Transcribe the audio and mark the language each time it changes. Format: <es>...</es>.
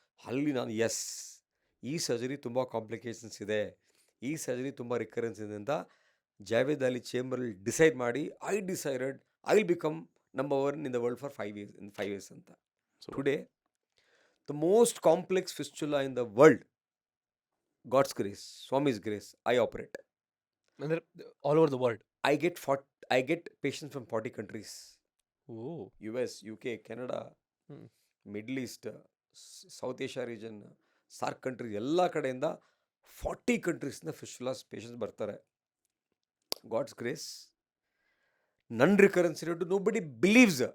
<kn>ಅಲ್ಲಿ ನಾನು ಈ ಸರ್ಜರಿ ತುಂಬ ಕಾಂಪ್ಲಿಕೇಶನ್ಸ್ ಇದೆ, ಈ ಸರ್ಜರಿ ತುಂಬ ರಿಕರೆನ್ಸ್ ಇದೆ ಅಂತ ಜಾವೇದ್ ಅಲಿ ಚೇಂಬರಲ್ಲಿ ಡಿಸೈಡ್ ಮಾಡಿ</kn> <en>I decided I will become number 1 in the world for 5 years</en> <kn>ಅಂತ.</kn> <en>Today the most complex fistula in the world, God's grace, Swami's grace, I operate. ಅಂದ್ರೆ all over the world. I get patients from 40 countries.</en> <kn>US, UK, Canada, middle East, south Asia region, SAARC countries, ಎಲ್ಲ ಕಡೆಯಿಂದ 40 ಕಂಟ್ರೀಸ್ನ ಫಿಸ್ಚುಲಾಸ್ patients ಬರ್ತಾರೆ.</kn> <en>God's grace, none recurrence rate nobody believes.</en>